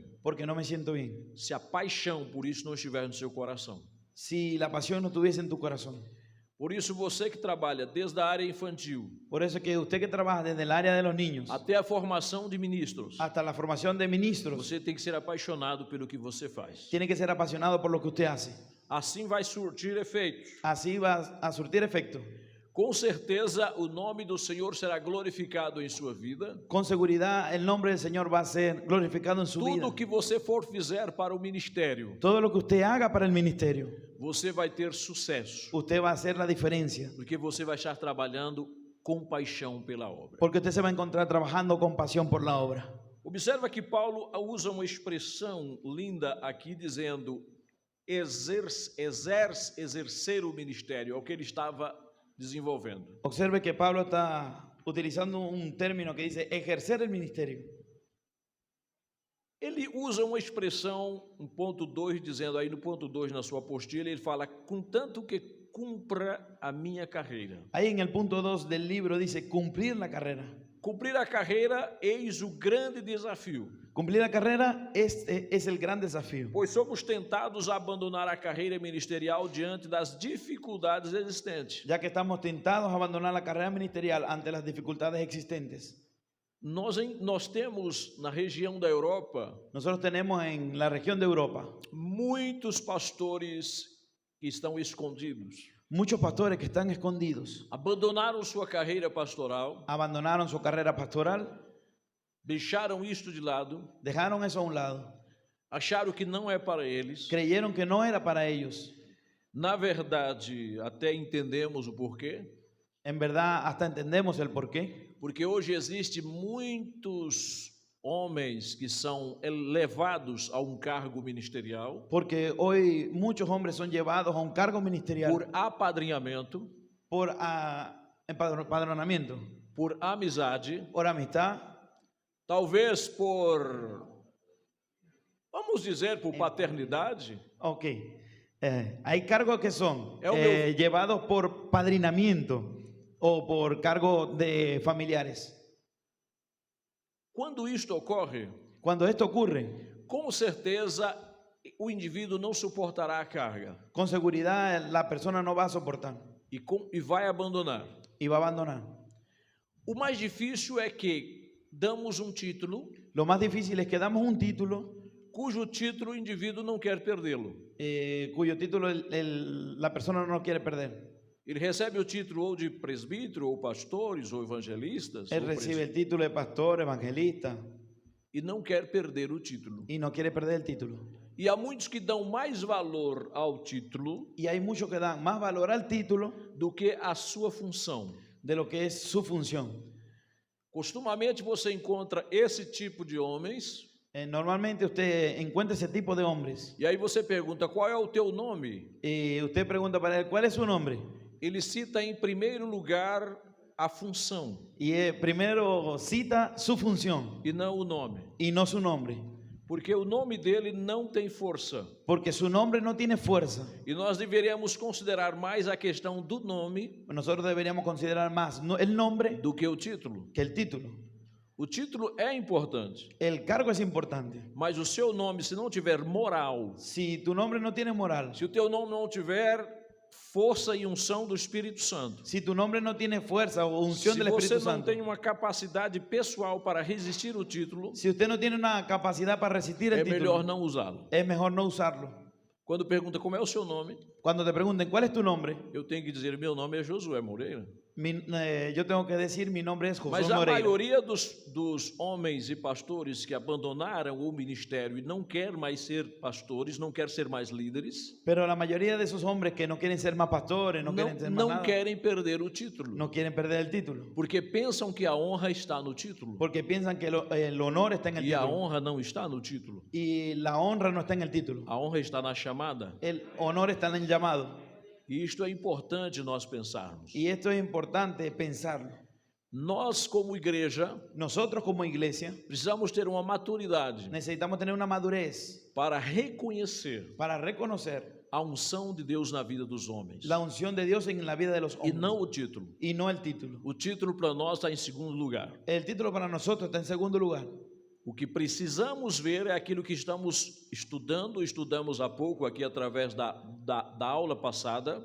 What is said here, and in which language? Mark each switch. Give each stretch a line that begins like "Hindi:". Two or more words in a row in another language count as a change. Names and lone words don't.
Spanish: porque no me siento bien.
Portuguese: Se a paixão por isso não estiver no seu coração.
Spanish: Si la pasión no estuviese en tu corazón.
Portuguese: Por isso, você que trabalha desde a área infantil
Spanish: Por eso es que usted que trabaja desde el área de los niños
Portuguese: até a formação de ministros,
Spanish: hasta la formación de ministros,
Portuguese: você tem que ser apaixonado pelo que você faz.
Spanish: tiene que ser apasionado por lo que usted hace.
Portuguese: Assim vai surtir efeitos.
Spanish: Así va a surtir efecto.
Portuguese: Com certeza, o nome do Senhor será glorificado em sua vida.
Spanish: Con seguridad el nombre del Señor va a ser glorificado en su vida.
Portuguese: Tudo que você for fizer para o ministério,
Spanish: Todo lo que usted haga para el ministerio,
Portuguese: você vai ter sucesso,
Spanish: usted va a hacer la diferencia.
Portuguese: porque você vai estar trabalhando com paixão pela obra.
Spanish: Porque usted se va a encontrar trabajando con pasión por la obra.
Portuguese: Observa que Paulo usa uma expressão linda aqui dizendo exercer o ministério, é o que ele estava desenvolvendo.
Spanish: Observe que Pablo está utilizando un término que dice ejercer el ministerio.
Portuguese: Ele usa uma expressão, no ponto 2, dizendo aí no ponto 2 na sua apostila, ele fala: contanto que cumpra a minha carreira.
Spanish: Ahí en el punto 2 del libro dice cumplir la carrera.
Portuguese: Cumprir a carreira, eis o grande desafio,
Spanish: Cumplir la carrera es el gran desafío.
Portuguese: pois somos tentados a abandonar a carreira ministerial diante das dificuldades existentes.
Spanish: Ya que estamos tentados a abandonar la carrera ministerial ante las dificultades existentes.
Portuguese: Nós temos na região da Europa
Spanish: Nosotros tenemos en la región de Europa
Portuguese: muitos pastores que estão escondidos.
Spanish: muchos pastores que están escondidos.
Portuguese: Abandonaram sua carreira pastoral,
Spanish: Abandonaron su carrera pastoral,
Portuguese: deixaram isto de lado,
Spanish: dejaron eso a un lado.
Portuguese: acharam que não é para eles.
Spanish: Creyeron que no era para ellos.
Portuguese: Na verdade, até entendemos o porquê,
Spanish: En verdad, hasta entendemos el porqué.
Portuguese: porque hoje existe muitos homens que são elevados a um cargo ministerial
Spanish: Porque hoy muchos hombres son llevados a un cargo ministerial
Portuguese: por apadrinhamento,
Spanish: por empadronamiento,
Portuguese: por amizade,
Spanish: por amistad,
Portuguese: talvez por, vamos dizer, por paternidade.
Spanish: ok. Hay cargos que son Es un- llevados por padrinamiento o por cargo de familiares.
Portuguese: Quando isto ocorre,
Spanish: Cuando esto ocurre,
Portuguese: com certeza o indivíduo não suportará a carga
Spanish: con seguridad la persona no va a soportar
Portuguese: e vai abandonar.
Spanish: y va a abandonar.
Portuguese: O mais difícil é que damos um título,
Spanish: Lo más difícil es que damos un título
Portuguese: cujo título o indivíduo não quer perdê-lo.
Spanish: cuyo título la persona no quiere perder.
Portuguese: Ele recebe o título ou de presbítero, ou pastores, ou evangelistas,
Spanish: Él
Portuguese: ou
Spanish: recibe el título de pastor, evangelista
Portuguese: e não quer perder o título.
Spanish: y no quiere perder el título.
Portuguese: E há muitos que dão mais valor ao título
Spanish: Y hay muchos que dan más valor al título
Portuguese: do que à sua função.
Spanish: de lo que es su función.
Portuguese: Costumamente você encontra esse tipo de homens
Spanish: Normalmente usted encuentra ese tipo de hombres
Portuguese: e aí você pergunta: qual é o teu nome?
Spanish: y usted pregunta para él, ¿cuál es su nombre?
Portuguese: Ele cita em primeiro lugar a função
Spanish: Y primero cita su función
Portuguese: e não o nome,
Spanish: y no su nombre,
Portuguese: porque o nome dele não tem força.
Spanish: porque su nombre no tiene fuerza.
Portuguese: E nós deveríamos considerar mais a questão do nome
Spanish: Nosotros deberíamos considerar más el nombre
Portuguese: do que o título.
Spanish: que el título.
Portuguese: O título é importante,
Spanish: El cargo es importante.
Portuguese: mas o seu nome, se não tiver moral,
Spanish: Si tu nombre no tiene moral,
Portuguese: se o teu nome não tiver força e unção do Espírito Santo,
Spanish: si tu nombre no tiene fuerza o unción
Portuguese: se
Spanish: del
Portuguese: você
Spanish: Espíritu
Portuguese: não
Spanish: Santo,
Portuguese: tem uma capacidade pessoal para resistir o título,
Spanish: si usted no tiene una capacidad para resistir el
Portuguese: é melhor
Spanish: título,
Portuguese: não usá-lo.
Spanish: es mejor no usarlo.
Portuguese: Quando pergunta como é o seu nome,
Spanish: Cuando te pregunten cuál es tu nombre,
Portuguese: eu tenho que dizer: meu nome é Josué Moreira.
Spanish: yo tengo que decir mi nombre es José
Portuguese: Mas a
Spanish: Moreira.
Portuguese: maioria dos homens e pastores que abandonaram o ministério e não quer mais ser pastores, não quer ser mais líderes,
Spanish: Pero la mayoría de esos hombres que no quieren ser más pastores, no quieren ser más
Portuguese: não
Spanish: nada,
Portuguese: querem perder o título,
Spanish: no quieren perder el título,
Portuguese: porque pensam que a honra está no título,
Spanish: porque piensan que el honor está en el
Portuguese: e a
Spanish: título
Portuguese: honra não está no título.
Spanish: y la honra no está en el título.
Portuguese: A honra está na chamada.
Spanish: El honor está en el llamado.
Portuguese: E isto é importante nós pensarmos.
Spanish: Y esto es importante pensarlo.
Portuguese: Nós, como igreja,
Spanish: nosotros como iglesia
Portuguese: precisamos ter uma maturidade
Spanish: necesitamos tener una madurez
Portuguese: para reconhecer
Spanish: para reconocer
Portuguese: a unção de Deus na vida dos homens.
Spanish: la unción de Dios en la vida de los
Portuguese: E
Spanish: hombres
Portuguese: não o título.
Spanish: y no el título.
Portuguese: O título para nós está em segundo lugar.
Spanish: El título para nosotros está en segundo lugar.
Portuguese: O que precisamos ver é aquilo que estamos estudamos há pouco aqui através da aula passada,